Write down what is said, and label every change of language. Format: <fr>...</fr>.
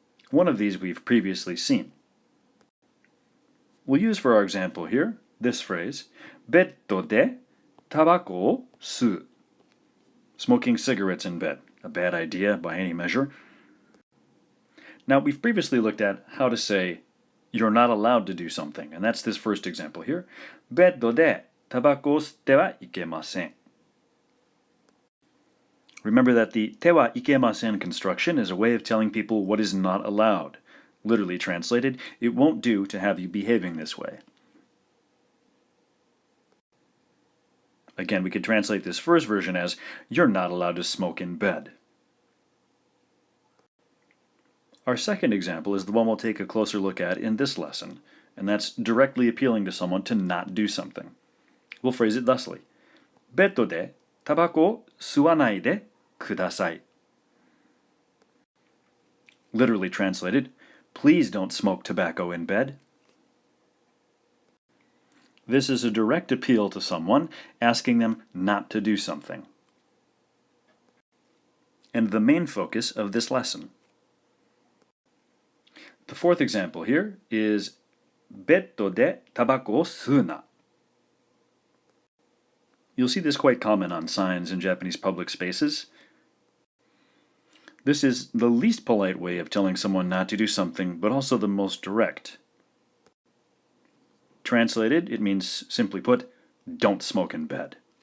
<en>One of these we've previously seen. We'll use for our example here this phrase,</en> <ja>ベッドでタバコを吸う.</ja> <en>Smoking cigarettes in bed. A bad idea by any measure. Now, we've previously looked at how to say you're not allowed to do something, and that's this first example here.</en> <ja>ベッドでタバコを吸ってはいけません.</ja> <en>Remember that the てはいけません construction is a way of telling people what is not allowed. Literally translated, it won't do to have you behaving this way. Again, we could translate this first version as, you're not allowed to smoke in bed. Our second example is the one we'll take a closer look at in this lesson, and that's directly appealing to someone to not do something. We'll phrase it thusly.</en> <ja>ベッドでタバコを吸わないでください.</ja> <en>Literally translated, please don't smoke tobacco in bed. This is a direct appeal to someone, asking them not to do something. And the main focus of this lesson. The fourth example here is</en> <ja>ベッドでタバコを吸うな.</ja> <en>You'll see this quite common on signs in Japanese public spaces. This is the least polite way of telling someone not to do something, but also the most direct. Translated, it means, simply put, don't smoke in bed.</en>